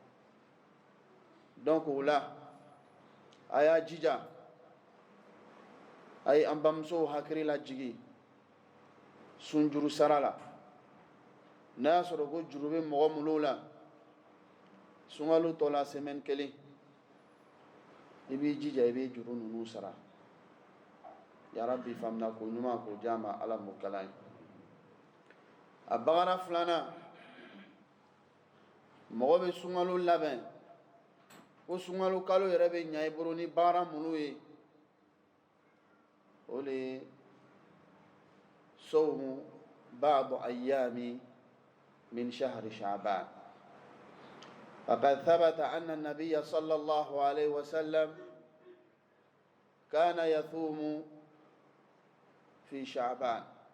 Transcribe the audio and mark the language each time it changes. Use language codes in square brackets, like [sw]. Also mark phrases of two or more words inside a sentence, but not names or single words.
[bm] donc o la a y'a jija a ye an bamusow hakili lajigi sunjuru sara la n'a y'a sɔrɔ ko juru bɛ mɔgɔ minnu la sunkalo tɔ la semaine kelen i b'i jija i bɛ juru ninnu sara yarabi famina ko ɲuman ko diya ma ala m'o kala ye a bagara filanan mɔgɔ bɛ sunkalo labɛn ko sunkalo kalo yɛrɛ bɛ ɲa i bolo ni bagara minnu ye o le ye [ar] صوم بعض أيام من شهر شعبان فقد ثبت أن النبي صلى الله عليه وسلم كان يصوم في شعبان